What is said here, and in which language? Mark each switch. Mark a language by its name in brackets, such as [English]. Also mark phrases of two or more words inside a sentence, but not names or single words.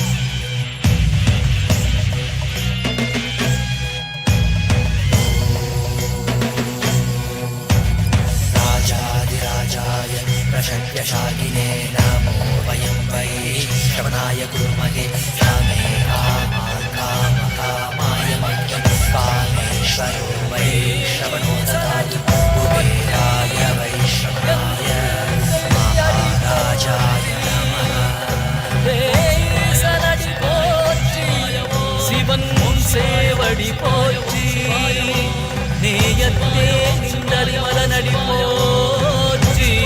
[Sanskrit] राजाधिराजाय प्रशक्यशालिने नमो वयं वै श्रवणाय कुर्महे रामे कामकामाय मह्यं कामेश्वरो वै श्रवणो ददातु कुबेराय वै श्रवणाय महाराजाय नमः [Tamil] சனடி போற்றி சிவன் சேவடி போற்றி நேயத்தே நின்றறி மலனடி போற்றி